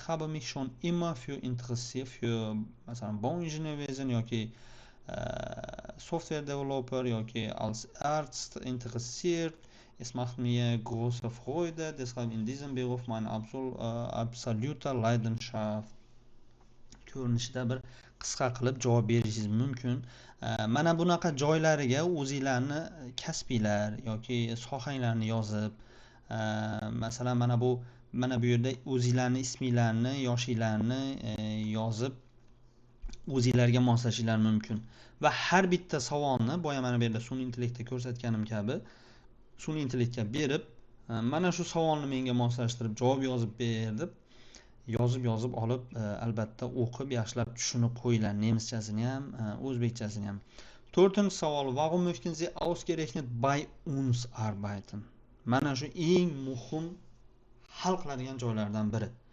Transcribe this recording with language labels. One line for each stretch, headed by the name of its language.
German: Ich habe mich schon immer für interessiert für masalan Bauingenieurwesen yoki Software Developer yoki als Arzt interessiert. Es macht mir große Freude, deshalb in diesem Beruf meine absolute Leidenschaft.
Uzbek: Ko'rinishda bir qisqa qilib javob berishingiz mumkin. Mana bunaqa joylariga o'zingizlarni kasbinglar yoki sohanglarni yozib, masalan mana bu yerda o'zingizlarni isminglarni, yoshinglarni yozib o'zingizlarga moslashinglar mumkin. Va har bitta savolni boya mana bu yerda sun'iy intellektda ko'rsatganim kabi sun'iy intellektga berib, mana shu savolni menga moslashtirib javob yozib ber deb yozib olib albatta o'qib yaxshilab tushunib qo'yinglar, nemischasini ham, o'zbekchasini ham.
German: 4-savol, warum möchten Sie ausgerechnet bei uns arbeiten?
Uzbek: Mana shu eng muhim hal qiladigan joylardan biri.